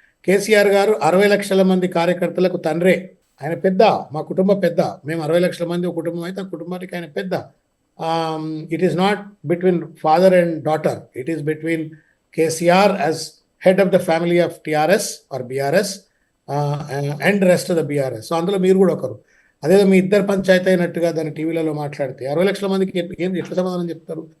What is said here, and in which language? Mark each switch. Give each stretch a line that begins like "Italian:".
Telugu: కేసీఆర్ గారు 60 లక్షల మంది కార్యకర్తలకు తండ్రే. ఆయన పెద్ద, మా కుటుంబ పెద్ద. మేము 60 లక్షల మంది ఒక కుటుంబం అయితే ఆ కుటుంబానికి ఆయన పెద్ద.
English: It is not between father and daughter. It is between KCR as head of the family of TRS or BRS and rest of the BRS.
Telugu: So అందులో మీరు కూడా ఒకరు. అదేదో మీ ఇద్దరు పంచాయతీ అయినట్టుగా దాన్ని టీవీలలో మాట్లాడితే 60 లక్షల మందికి ఎట్లా సమాధానం చెప్తారు?